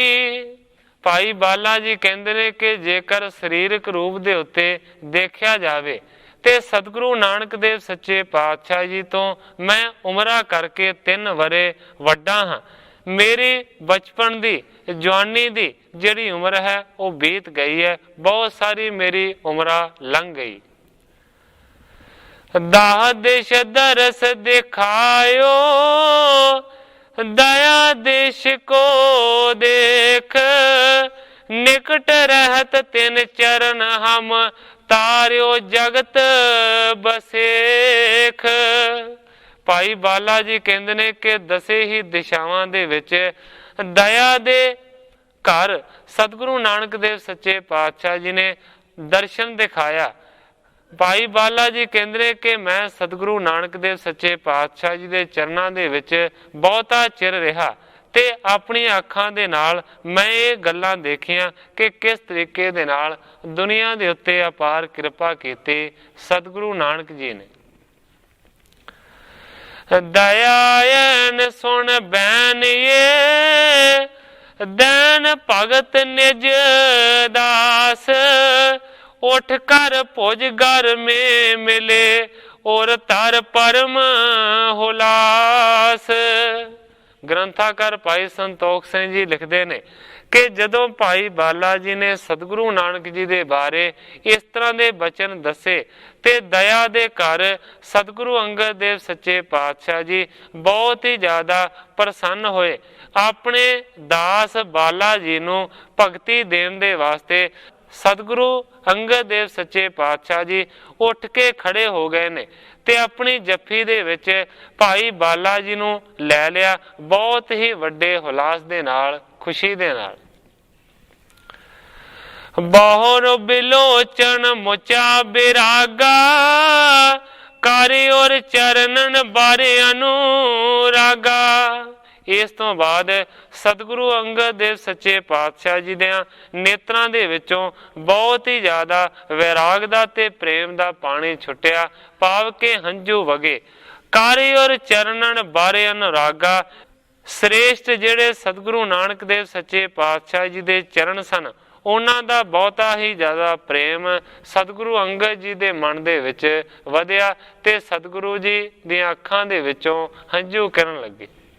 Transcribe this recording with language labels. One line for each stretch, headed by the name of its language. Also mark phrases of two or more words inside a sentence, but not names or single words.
Punjabi: ਭਾਈ ਬਾਲਾ ਜੀ
Hindi: कहते हैं कि
Punjabi: ਜੇਕਰ ਸ਼ਰੀਰਕ ਰੂਪ ਦੇ ਉੱਤੇ ਦੇਖਾ ਜਾਵੇ ਤੇ ਸਤਿਗੁਰੂ ਨਾਨਕ ਦੇਵ ਸੱਚੇ ਪਾਤਸ਼ਾਹ ਜੀ ਤੋ ਮੈਂ ਉਮਰਾ ਕਰਕੇ 3 ਵਰੇ ਵੱਡਾ ਹਾਂ। ਮੇਰੀ ਬਚਪਨ ਦੀ ਜਵਾਨੀ ਦੀ ਜਿਹੜੀ ਉਮਰ ਹੈ ਵੋ ਬੀਤ ਗਈ ਹੈ। ਬਹੁਤ ਸਾਰੀ ਮੇਰੀ ਉਮਰ ਲੰਘ ਗਈ।
Braj: दाह देश दरस दिखायो दया देश को देख निकट रहत तिन चरण हम तारियो जगत बसेख।
Punjabi: ਭਾਈ ਬਾਲਾ ਜੀ ਕਹਿੰਦੇ ਨੇ ਕਿ ਦਸੇ ਹੀ ਦਿਸ਼ਾਵਾਂ ਦੇ ਵਿਚ ਦਇਆ ਦੇ ਘਰ ਸਤਿਗੁਰੂ ਨਾਨਕ ਦੇਵ ਸੱਚੇ ਪਾਤਸ਼ਾਹ ਜੀ ਨੇ ਦਰਸ਼ਨ ਦਿਖਾਇਆ। ਭਾਈ ਬਾਲਾ ਜੀ
Hindi: कहते हैं कि
Punjabi: ਮੈਂ ਸਤਿਗੁਰੂ ਨਾਨਕ ਦੇਵ ਸੱਚੇ ਪਾਤਸ਼ਾਹ ਜੀ ਕੇ ਚਰਣੋਂ ਕੇ ਵਿਚ ਬਹੁਤਾ ਚਿਰ ਰਿਹਾ ਤੇ ਅਪਣੀ ਅੱਖਾਂ ਦੇ ਨਾਲ ਮੈਂ ਯੇ ਗੱਲਾਂ ਦੇਖੀਆਂ ਕਿ ਕਿਸ ਤਰੀਕੇ ਦੇ ਨਾਲ ਦੁਨੀਆ ਦੇ ਉੱਤੇ ਅਪਾਰ ਕ੍ਰਿਪਾ ਕੀਤੀ ਸਤਿਗੁਰੂ ਨਾਨਕ ਜੀ ਨੇ।
Braj: दयायन सुन बैन ये दैन भगत निज दास उठ कर भुज घर में मिले और तर परम हुलास।
Punjabi: ਗ੍ਰੰਥਾਕਾਰ ਭਾਈ ਸੰਤੋਖ ਸਿੰਘ ਜੀ ਲਿਖਤੇ ਨੇ ਕਿ ਜਦੋਂ ਭਾਈ ਬਾਲਾ ਜੀ ਨੇ ਸਤਿਗੁਰੂ ਨਾਨਕ ਜੀ ਦੇ ਬਾਰੇ ਇਸ ਤਰ੍ਹਾਂ ਕੇ ਬਚਨ ਦੱਸੇ ਤੇ ਦਇਆ ਦੇ ਘਰ ਸਤਿਗੁਰੂ ਅੰਗਦ ਦੇਵ ਸੱਚੇ ਪਾਤਸ਼ਾਹ ਜੀ ਬਹੁਤ ਹੀ ਜ਼ਿਆਦਾ ਪ੍ਰਸੰਨ ਹੋਏ। ਅਪਣੇ ਦਾਸ ਬਾਲਾ ਜੀ ਨੂੰ ਭਗਤੀ ਦੇਣ ਦੇ ਵਾਸਤੇ ਸਤਿਗੁਰੂ ਅੰਗਦ ਦੇਵ ਸੱਚੇ ਪਾਤਸ਼ਾਹ ਜੀ ਉਠ ਕੇ ਖੜੇ ਹੋ ਗਏ ਨੇ ਤੇ ਅਪਣੀ ਜੱਫੀ ਦੇ ਵਿਚ ਭਾਈ ਬਾਲਾ ਜੀ ਨੂੰ ਲੈ ਲਿਆ ਬਹੁਤ ਹੀ ਵੱਡੇ ਹੁਲਾਸ ਦੇ ਨਾਲ ਖੁਸ਼ੀ ਦੇ ਨਾਲ।
Braj: बहुर बिलोचन मुचा बिरागा कारी और चरणन बारे अनुरागा।
Punjabi: ਇਸ ਤੋਂ ਬਾਅਦ ਸਤਿਗੁਰੂ ਅੰਗਦ ਦੇਵ ਸੱਚੇ ਪਾਤਸ਼ਾਹ ਜੀ ਦੇ ਨੇਤਰਾਂ ਦੇ ਵਿੱਚੋਂ ਬਹੁਤ ਹੀ ਜ਼ਿਆਦਾ ਵੈਰਾਗ ਦਾ ਤੇ ਪ੍ਰੇਮ ਦਾ ਪਾਣੀ ਛੁੱਟਿਆ, ਭਾਵ ਕੇ ਹੰਝੂ ਵਗੇ।
Braj: कारे और चरनन बारे अनुरागा।
Punjabi: ਸ੍ਰੇਸ਼ਟ ਜਿਹੜੇ ਸਤਿਗੁਰੂ ਨਾਨਕ ਦੇਵ ਸੱਚੇ ਪਾਤਸ਼ਾਹ ਜੀ ਦੇ ਚਰਨ ਸਨ, ਉਹਨਾਂ ਦਾ ਬਹੁਤਾ ਹੀ ਜ਼ਿਆਦਾ ਪ੍ਰੇਮ ਸਤਿਗੁਰੂ ਅੰਗਦ ਜੀ ਦੇ ਮਨ ਦੇ ਵਿੱਚ ਵਧਿਆ ਤੇ ਸਤਿਗੁਰੂ ਜੀ ਦੀਆਂ ਅੱਖਾਂ ਦੇ ਵਿੱਚੋਂ ਹੰਝੂ ਕਰਨ ਲੱਗੇ।